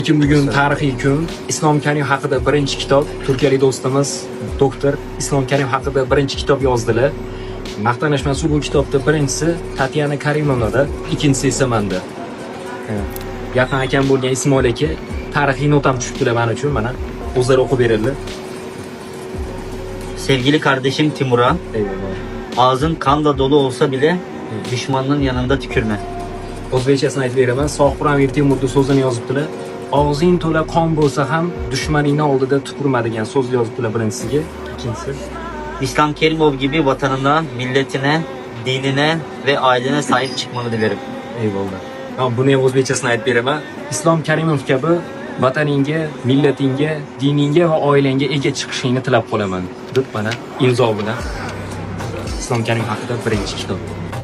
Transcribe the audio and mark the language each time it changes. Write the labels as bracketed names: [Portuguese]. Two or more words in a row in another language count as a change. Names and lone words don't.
[Uzbek] Lekin bugun tarixiy kun. Islom Karimov haqida birinchi kitob turkiyalik do'stimiz doktor Islom Karimov haqida birinchi kitob yozdilar. Maqtanishmas bu kitobda birinchisi Tatyana Karimovnada, ikkinchisi esa menda. Yaqin akam bo'lgan Ismoil aka tarixiy notam tushibdilar men uchun, mana o'zlari o'qib berildi. [Turkish] Sevgili kardeşim Timur'a, Eyvallah. ağzın kanla dolu olsa bile düşmanının yanında tükürme. [Uzbek] O'zbekchasini aytib beraman. Sohibur Amir Temurning so'zini yozibdilar. Og'zing to'la qon bo'lsa ham dushmaningning oldida tupurma degan so'z yozibdilar birinchisiga. Ikkinchisi [Turkish] İslam Kerimov gibi vatanına, milletine, dinine ve ailene sahip çıkmanı dilerim. Eyvallah. [Uzbek] Buni ham o'zbekchasini aytib beraman. Islom Karimov kabi vataningga, millatingga, diningga va oilangga ega chiqishingni tilab qolaman deb mana imzo bilan Islom Karimov haqida birinchi kitob.